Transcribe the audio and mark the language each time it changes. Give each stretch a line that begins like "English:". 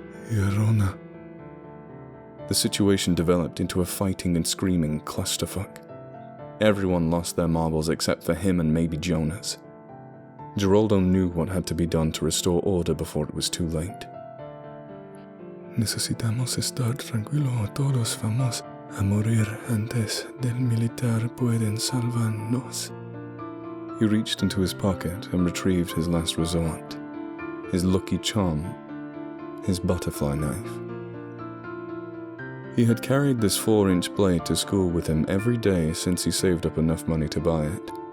English: "Yorona." The situation developed into a fighting and screaming clusterfuck. Everyone lost their marbles except for him and maybe Jonas. Geraldo knew what had to be done to restore order before it was too late.
Spanish: "Necesitamos estar tranquilo o todos vamos a morir antes del militar pueden salvarnos."
English: He reached into his pocket and retrieved his last resort, his lucky charm, his butterfly knife. He had carried this 4-inch blade to school with him every day since he saved up enough money to buy it.